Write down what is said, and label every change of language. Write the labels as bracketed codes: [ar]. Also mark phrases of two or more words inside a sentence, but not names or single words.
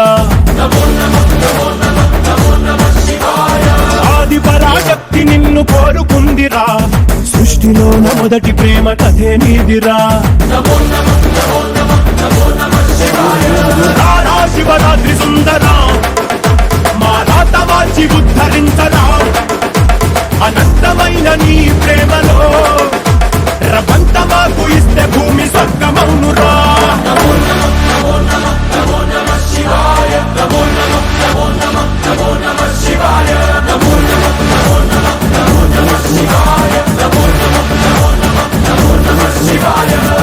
[sa] नमो नमः नमो नमः नमो नमः शिवाय [te] ఆది పరాశక్తి నిన్ను కోరుకుందిరా సృష్టిలోన మొదటి ప్రేమ కథే నీదిరా [sa] नमो नमः नमो नमः नमो नमः शिवाय [te] రారా శివరాత్రి సుందరా మా రాత మార్చి ఉద్ధరించరా అనంతమైన నీ ప్రేమలో రవంతమాకు ఇస్తే భూమి స్వర్గమౌనురా [sa] नमो नमः नमो नमः नमो नमः शिवाय नमो नमः नमो नमः नमो नमः शिवाय नमो नमः नमो नमः नमो नमः शिवाय नमो नमः नमो नमः नमो नमः शिवाय